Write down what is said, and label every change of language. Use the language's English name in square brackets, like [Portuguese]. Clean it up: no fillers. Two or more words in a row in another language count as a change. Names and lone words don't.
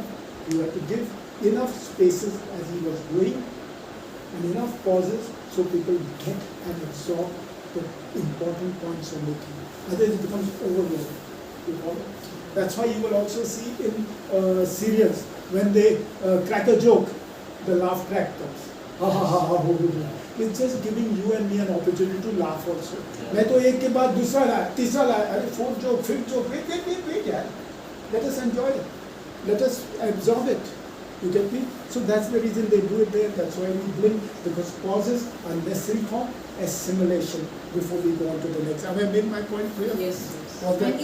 [English] You have to give enough spaces as he was doing, and enough pauses so people get and absorb the important points you're making. Otherwise it becomes overload. You follow? That's why you will also see in serials, when they crack a joke, the laugh track comes. Ha ha ha ha ho ho ho. It's just giving you and me an opportunity to laugh also. [Hindi] मैं तो एक के बाद दूसरा लाया, तीसरा लाया, अरे [English] fourth joke, fifth joke, wait [Hindi] यार. [English] Let us enjoy it. Let us absorb it. You get me? So that's the reason they do it there. That's why we blink, because pauses are necessary for assimilation before we go on to the next. Have I made my point clear? Yes. Was that